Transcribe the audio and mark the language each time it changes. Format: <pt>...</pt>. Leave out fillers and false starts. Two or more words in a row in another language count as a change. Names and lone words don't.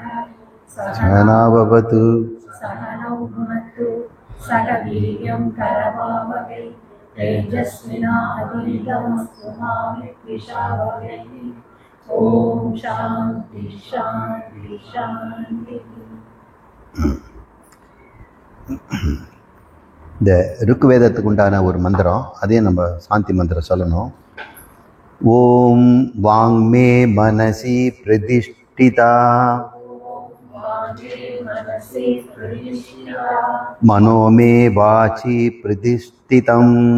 <sa>सहनाववतु सहनौ भुनक्तु सह वीर्यं करवावहै तेजस्विनावधीतमस्तु मा विद्विषावहै। ओम शांति शांति शांति।</sa> <ta>இந்த ருக்குவேதத்துக்கு உண்டான ஒரு மந்திரம், அதே நம்ம சாந்தி மந்திரம் சொல்லணும்.</ta> <sa>ॐ वाङ्मे मनसि प्रतिष्ठिता मनोमे वाचि प्रतिष्ठितम्</sa>